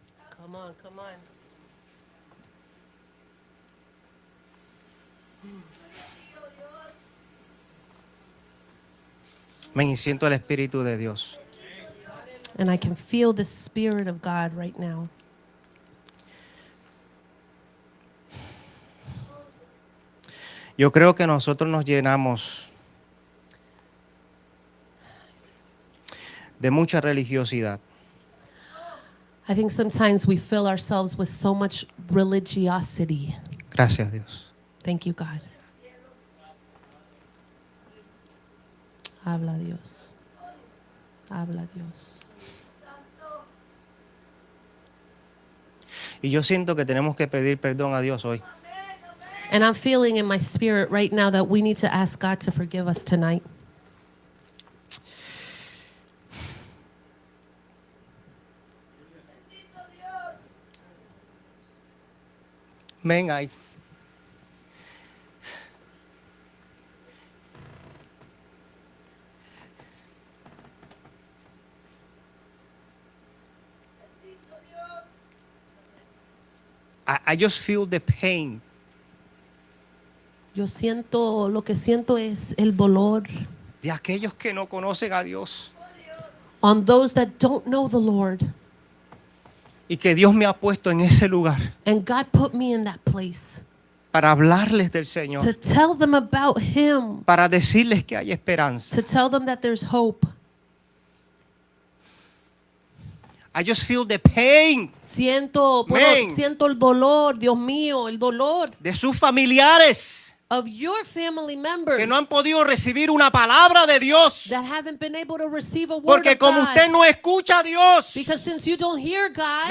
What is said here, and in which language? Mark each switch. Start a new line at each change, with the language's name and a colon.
English: Come on, come on.
Spanish: Me siento el Espíritu de Dios.
English: And I can feel the Spirit of God right now.
Spanish: Yo creo que nosotros nos llenamos de mucha religiosidad.
English: I think sometimes we fill ourselves with so much religiosity.
Spanish: Gracias, Dios.
English: Thank you, God.
Spanish: Habla Dios. Habla Dios. Y yo siento que tenemos que pedir perdón a Dios hoy.
English: And I'm feeling in my spirit right now that we need to ask God to forgive us tonight. Man, I just feel the pain.
Spanish: Yo siento, lo que siento es el dolor De aquellos que no conocen a Dios
English: on those that don't know the Lord.
Spanish: y que Dios me ha puesto en ese lugar
English: And God put me in that place
Spanish: para hablarles del
English: to
Spanish: Señor,
English: tell them about Him,
Spanish: para decirles que hay esperanza.
English: to tell them that there's hope. I just feel the pain
Spanish: Siento,
English: Man.
Spanish: siento el dolor, Dios mío, el dolor de sus familiares
English: of your family members
Spanish: que no han podido recibir una palabra de Dios.
English: that haven't been able to receive a word
Spanish: Porque
English: of
Spanish: como
English: God.
Spanish: usted no escucha a Dios,
English: Because since you don't hear God,